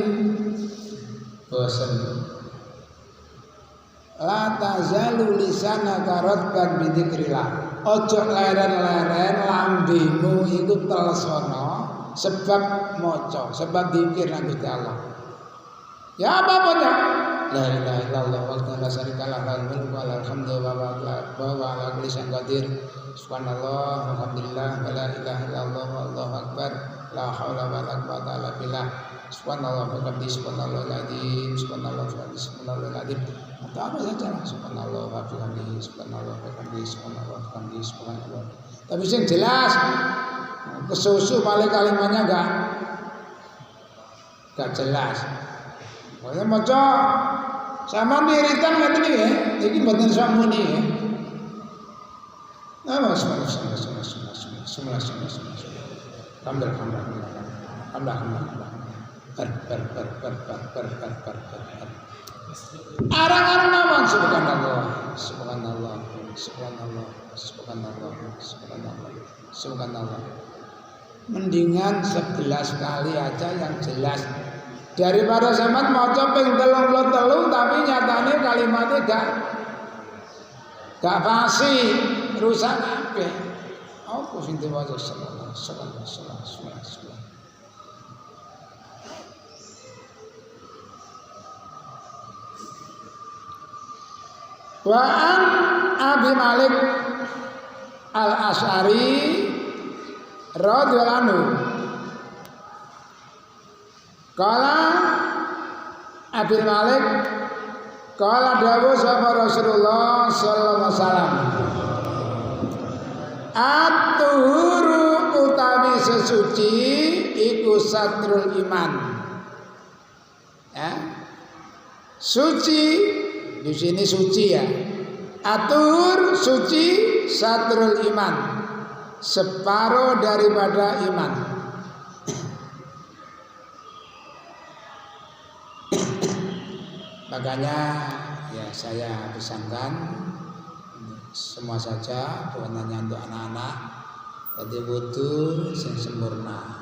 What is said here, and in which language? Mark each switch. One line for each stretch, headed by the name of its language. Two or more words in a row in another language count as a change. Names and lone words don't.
Indonesian: Bosan.
Arabic: لا تزال لسانك رطبا بذكر الله.
Javanese: Ojo leren-leren lambemu iku telesono sebab maca, sebab zikir nang Gusti Allah.
Indonesian: Ya apa-apanya.
Arabic: لا إله إلا الله ولا شريك له له الملك وله الحمد وهو على كل شيء قدير. سبحان الله، الحمد لله، ولا إله إلا الله، والله أكبر. لا حول ولا قوة إلا بالله. سبحان الله وبحمده سبحان الله العظيم، سبحان الله وبحمده سبحان الله العظيم.
Indonesian: Atau apa saja lah,
Arabic: سبحان الله وبحمده سبحان الله وبحمده سبحان الله وبحمده سبحان الله.
Indonesian: Tapi yang jelas kesusu paling kalimatnya enggak jelas.
Javanese: Pokoknya maca sama wiridan ngene iki ya, iki mboten samuni ya. Nama Arang-arang nawan
Arabic: سبحان الله، سبحان الله، سبحان الله، سبحان الله، سبحان الله، سبحان الله.
Indonesian: Mendingan 11 kali aja yang jelas daripada
Javanese: sampean maca ping 33
Indonesian: tapi nyatane kalimatnya gak fasih,
Javanese: rusak kabeh. Apa sing diwaca
Arabic: صلى الله عليه وسلم. وعن أبي مالك الأشعري رضي الله عنه قال أبي مالك قال
Javanese: dawuh sapa
Arabic: رسول الله صلى الله عليه وسلم الطهور
Javanese: utawi sesuci iku
Arabic: شطر الإيمان.
Indonesian: Ya. Suci di sini suci ya. Atur suci
Arabic: شطر الإيمان.
Indonesian: Separuh daripada iman. Makanya ya saya pesankan semua saja bukan hanya untuk anak-anak, jadi wudu yang sempurna.